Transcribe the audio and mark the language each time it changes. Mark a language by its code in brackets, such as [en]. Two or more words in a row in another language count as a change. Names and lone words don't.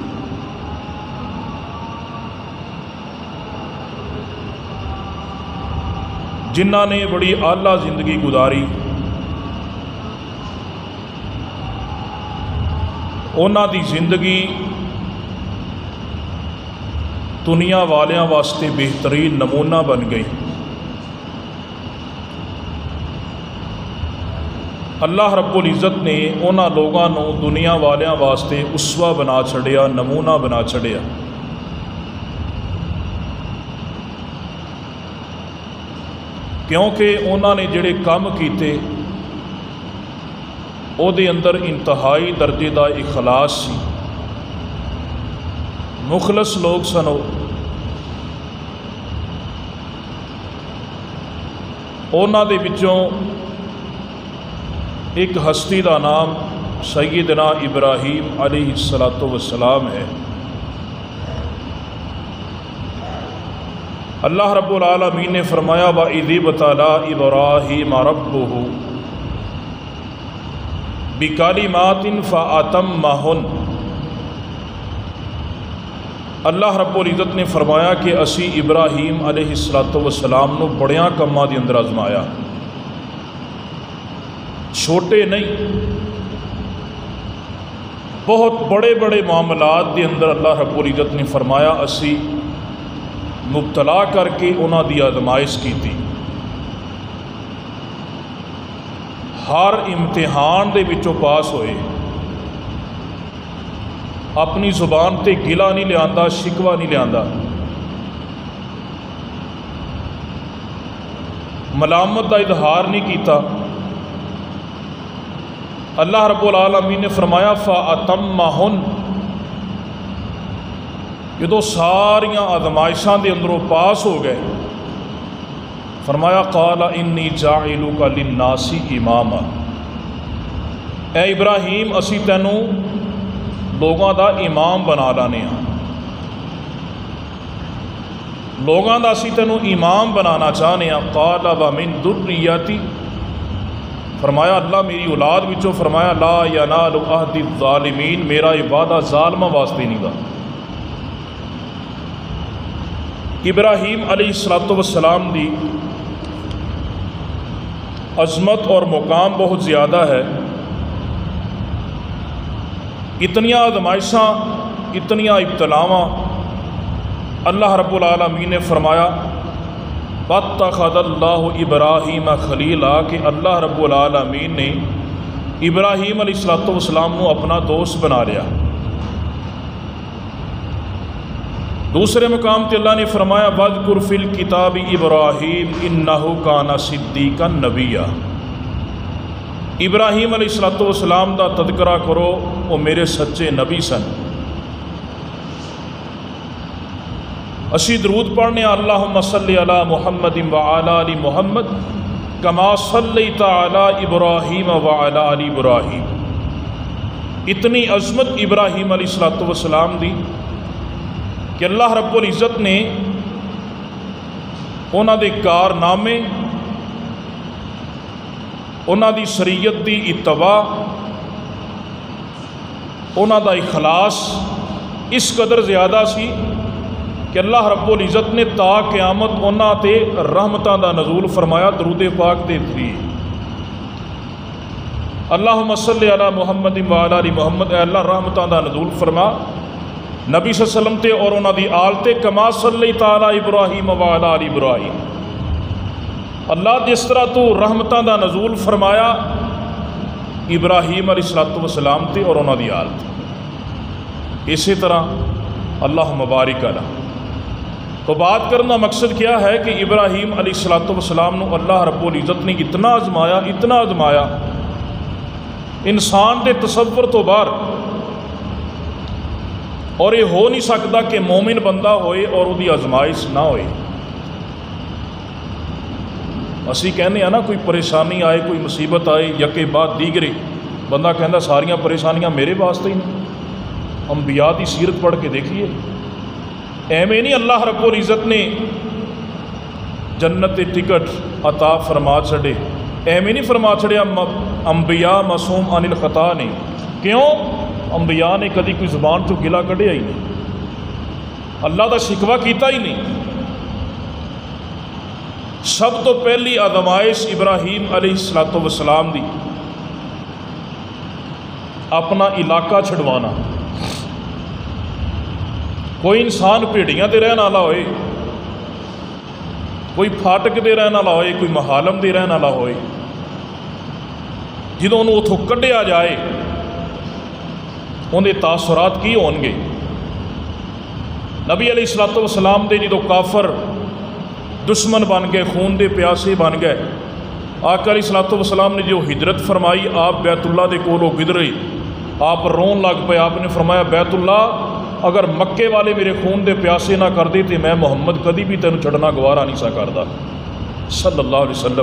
[pa] جنہاں نے بڑی اعلیٰ زندگی گزاری، اونا دی زندگی دنیا والیاں واسطے بہترین نمونہ بن گئی۔ اللہ رب العزت نے اونا لوگاں نو دنیا والیاں واسطے اسوہ بنا چھڑیا، نمونہ بنا چھڑیا۔ کیونکہ اونا نے جڑے کام کیتے او دے اندر انتہائی درجے دا اخلاص سی، مخلص لوگ سنو۔ اونا دے وچوں ایک ہستی دا نام سیدنا ابراہیم علیہ السلام ہے۔ اللہ رب العالمین نے فرمایا [ar] وَإِذِ ابْتَلَىٰ إِبْرَاهِيمَ رَبُّهُ بِكَلِمَاتٍ فَأَتَمَّهُنَّ۔ [pa] اللہ رب العزت نے فرمایا کہ اسی ابراہیم علیہ السلام نو بڑیاں کماں دی اندر آزمایا، چھوٹے نہیں، بہت بڑے بڑے معاملات دے اندر اللہ رب العزت نے فرمایا اسی مبتلا کر کے انہاں دی آزمائش کی تھی۔ ہر امتحان دے وچوں پاس ہوئے، اپنی زبان تے گلہ نہیں لیاندا، شکوہ نہیں لیاندا، ملامت دا اظہار نہیں کیتا۔ اللہ رب العالمین نے فرمایا [ar] فَأَتَمَّهُنَّ، [pa] جدو ساریاں آزمائشاں دے اندروں پاس ہو گئے، فرمایا [ar] قَالَ إِنِّي جَاعِلُكَ لِلنَّاسِ إِمَامًا، [pa] اے ابراہیم اسی تینوں لوگاں دا امام بنا لانے ہاں۔ لوگاں دا اسی تینوں امام بنانا چاہنے ہیں۔ [ar] قال ومن ذریتی، [pa] فرمایا اللہ میری اولاد وچوں، فرمایا [ar] لا ینال عہد الظالمین، [pa] میرا عبادہ ظالمہ واسطے نہیں گا۔ ابراہیم علیہ السلام دی عظمت اور مقام بہت زیادہ ہے۔ اتنیاں آزمائشاں، اتنیاں ابتلاواں، اللہ رب العالمین نے فرمایا [ar] وَاتَّخَذَ اللَّهُ إِبْرَاهِيمَ خَلِيلًا، [pa] کہ اللہ رب العالمین نے ابراہیم علیہ السلام کو اپنا دوست بنا لیا۔ دوسرے مقام تے اللہ نے فرمایا [ar] وَاذْكُرْ فِي الْكِتَابِ إِبْرَاهِيمَ إِنَّهُ كَانَ صِدِّيقًا نَبِيًّا، [pa] ابراہیم علیہ السلام دا تذکرہ کرو، وہ میرے سچے نبی سن۔ اسی درود پڑھنے [ar] اللہم صلی علی محمد وعلی آل محمد کما صلیت علی ابراہیم وعلی آل ابراہیم۔ [pa] اتنی عظمت ابراہیم علیہ السلام دی کہ اللہ رب العزت نے انہاں دے کارنامے، انہاں دی شریعت دی اتباع، انہاں دا اخلاص اس قدر زیادہ سی کہ اللہ رب العزت نے تا قیامت انہاں تے رحمتاں دا نزول فرمایا۔ درود پاک دے ذریعے [ar] اللہم صلی علی محمد وعلی آل محمد، [pa] اے اللہ رحمتاں دا نزول فرما نبی [ar] صلی اللہ علیہ وسلم [pa] تے اور انہاں دی آل تے، [ar] کما صلیت علی ابراہیم وعلی آل ابراہیم، [pa] اللہ جس طرح تو رحمتاں دا نزول فرمایا ابراہیم علیہ السلام تے اور انہاں دی آل تے، اسی طرح اللہ مبارک علیہ۔ تو بات کرنا مقصد کیا ہے کہ ابراہیم علیہ السلام نو اللہ رب العزت نے اتنا آزمایا، اتنا آزمایا، انسان دے تصور تو باہر، اور یہ ہو نہیں سکتا کہ مومن بندہ ہوئے اور وہ دی آزمائش نہ ہوئے۔ اسی کہنے ہیں نا کوئی پریشانی آئے، کوئی مصیبت آئے، یکے بعد دیگرے، بندہ کہندا ساریاں پریشانیاں میرے واسطے ہی نہیں۔ انبیاء دی سیرت پڑھ کے دیکھیے، ایویں نہیں اللہ رب العزت نے جنت ٹکٹ عطا فرما چھڑے، ایویں نہیں فرما چھڑے انبیاء [ar] معصوم عن الخطا [pa] نے۔ کیوں؟ انبیاء نے کدی کوئی زبان تو گلا کڈیا ہی نہیں، اللہ دا شکوہ کیتا ہی نہیں۔ سب تو پہلی آزمائش ابراہیم علیہ السلام دی اپنا علاقہ چھڑوانا۔ کوئی انسان بھیڑیاں دے رہن والا ہوئے، کوئی پھاٹک دے رہن والا ہوئے، کوئی محالم دے رہن والا ہوئے، جدوں انہوں اتھوں کڈیا جائے ان دے تاثرات کی ہون گے۔ نبی علیہ السلام دے جدوں کافر دشمن بن گئے، خون دے پیاسے بن گئے، آقا علیہ السلام نے جو ہجرت فرمائی، آپ بیت اللہ دے کولوں گزرے، آپ رون لگ پے، آپ نے فرمایا بیت اللہ اگر مکے والے میرے خون دے پیاسے نہ کر دے تو میں محمد کدی بھی تینوں چھڑنا گوارا نہیں سا کردا، [ar] صلی اللہ علیہ وسلم۔